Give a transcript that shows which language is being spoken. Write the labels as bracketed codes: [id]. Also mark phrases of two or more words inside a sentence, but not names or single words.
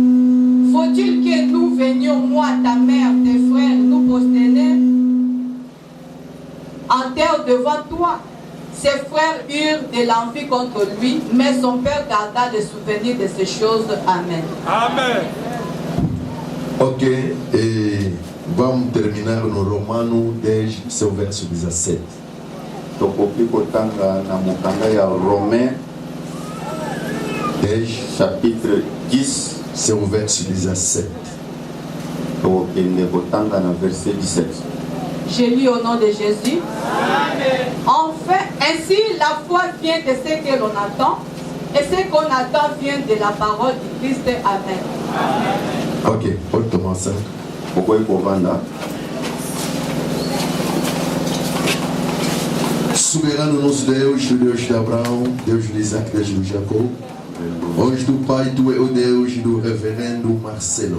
[fr] Faut-il que nous venions, moi, ta mère, tes frères, nous prosterner en terre devant toi? Ses frères eurent de l'envie contre lui, mais son père garda le souvenir de ces choses. Amen. Amen. [pt] Ok, et vamos terminar no Romano 10, seu verso 17. [ln] tokoki kotanga na mokanda ya Romain 10 chapitre 10 [pt] seu verso 17. [ln] tokokende kotanga na verset 17. [fr] Je lis au nom de Jésus. Amen. Enfin, ainsi la foi vient de ce que l'on attend, et ce qu'on attend vient de la parole du Christ. Amen. [pt] Ok, pode tomar santo. [ln] Pokoki kovanda. [pt] Soberano nosso Deus, o Deus de Abraão, Deus de Isaac, Deus de Jacó. Hoje do Pai, Tu é o Deus do reverendo Marcelo.